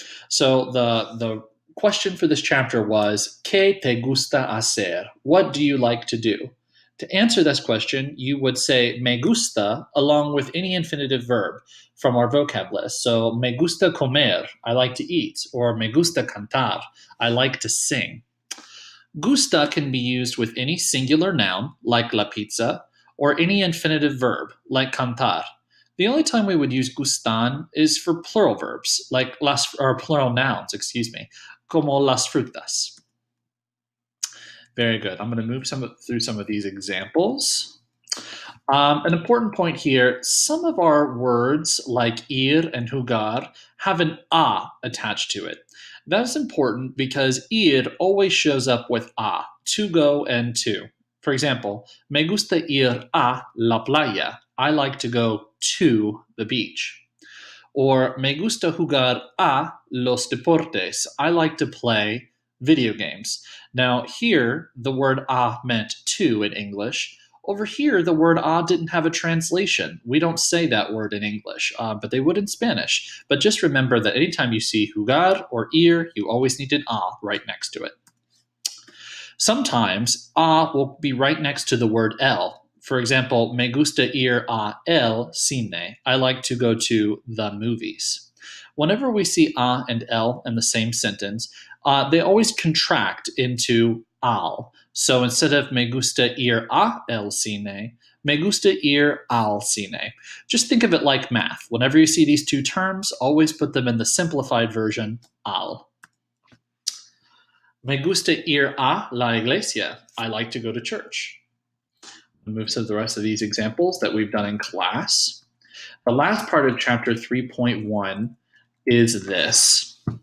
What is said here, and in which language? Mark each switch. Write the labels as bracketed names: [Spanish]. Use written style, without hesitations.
[English] So the question for this chapter was, [Spanish] ¿qué te gusta hacer? [English] What do you like to do? To answer this question, you would say [Spanish] me gusta [English] along with any infinitive verb from our vocab list. So [Spanish] me gusta comer, [English] I like to eat, or [Spanish] me gusta cantar, [English] I like to sing. Gusta can be used with any singular noun, like la pizza, or any infinitive verb, like cantar. The only time we would use gustan is for plural verbs, like plural nouns, [Spanish] como las frutas. [English] Very good. I'm going to move through some of these examples. An important point here, some of our words like ir and jugar have an a attached to it. That's important because ir always shows up with a, to go and to. [Spanish] For example, me gusta ir a la playa. [English] I like to go to the beach. [Spanish] Or me gusta jugar a los deportes. [English] I like to play video games. Now, here, the word a meant to in English. Over here, the word a didn't have a translation. We don't say that word in English, but they would in Spanish. But just remember that anytime you see jugar or ir, you always need an a right next to it. Sometimes a will be right next to the word el. For example, [Spanish] me gusta ir a el cine. [English] I like to go to the movies. Whenever we see a and el in the same sentence, they always contract into al. So instead of [Spanish] me gusta ir a el cine, me gusta ir al cine. [English] Just think of it like math. Whenever you see these two terms, always put them in the simplified version, al. [Spanish] Me gusta ir a la iglesia. [English] I like to go to church. We'll move to the rest of these examples that we've done in class. The last part of chapter 3.1 is this.